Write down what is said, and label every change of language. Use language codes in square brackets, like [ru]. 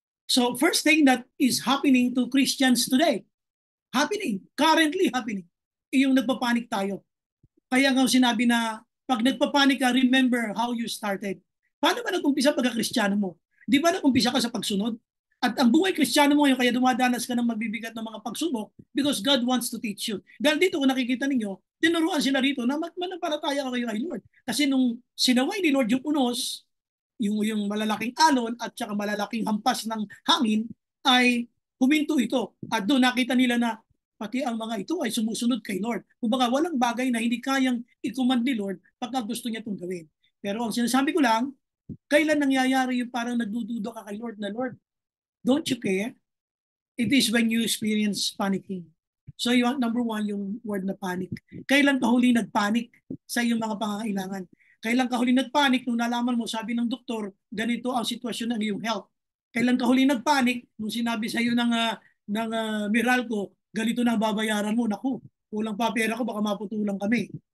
[en] So, first thing that is happening to Christians today, currently happening, [tl] yung nagpapanik tayo. Kaya nga sinabi na, pag nagpapanik ka, [en] remember how you started. [tl] Paano ba nag-umpisa pagka-Kristiyano mo? Di ba nag-umpisa ka sa pagsunod? At ang buhay Kristiyano mo yung kaya dumadanas ka ng magbibigat ng mga pagsubok [en] because God wants to teach you. [tl] Dahil dito kung nakikita ninyo, tinuruan sila rito na manampalataya ka kayo kay Lord. Kasi nung sinaway ni Lord yung unos, yung malalaking alon at saka malalaking hampas ng hangin, ay huminto ito. At doon nakita nila na pati ang mga ito ay sumusunod kay Lord. Kumbaga walang bagay na hindi kayang i-command ni Lord pagka gusto niya itong gawin. Pero ang sinasabi ko lang, kailan nangyayari yung parang nagdududa ka kay Lord na, Lord, [en] don't you care? It is when you experience panicking. [tl] So yung number one, yung word na panic. Kailan ka huli nagpanic sa iyong mga pangangailangan? Kailan ka huli nagpanic nung nalaman mo, sabi ng doktor, ganito ang sitwasyon ng iyong health? Kailan ka huli nagpanic nung sinabi sa iyo ng Meralco, ganito na ang babayaran mo, naku, kulang pa pera ko, baka maputulang kami.